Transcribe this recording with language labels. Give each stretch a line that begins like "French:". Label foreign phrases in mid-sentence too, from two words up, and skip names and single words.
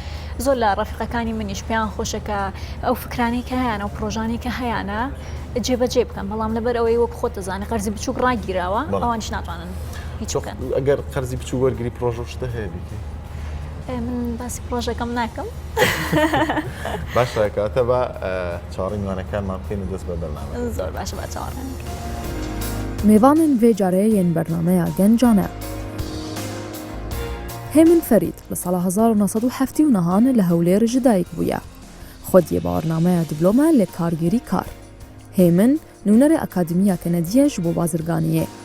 Central Kurdish: زۆر لە ڕەفیقەکانی منیش پێیان خۆشەکە ئەو فکرانی کە هەیەە و پرۆژانی کە هەیەە جێبەجێ بکەن بەڵام لەبەر ئەوەی وەک خۆت دەزانێت قەرزی بچووک ڕاگیراوە ئەوانش ناتوانن هیچ بکەن. ئەگەر قەرزی بچوو وەرگری پرۆژە شتە هەیە بیکەی من باسی پرۆژەکەم ناکەم باشە کاتە بە چاڕی میوانەکانمان بکەین و دەست بە بەرنامە زۆر باشە بە چاڕێن
Kurdish: میوانن vê carê yên bernameya gencan e. Hêmin Ferîd li sala 1979 li Hewlêr ji dayîk bûye. Xwediyê barnameya diploma lê kargerî kar. Hêmin nûnerê Akademiya Kenediyê ji bo bazirganiyê.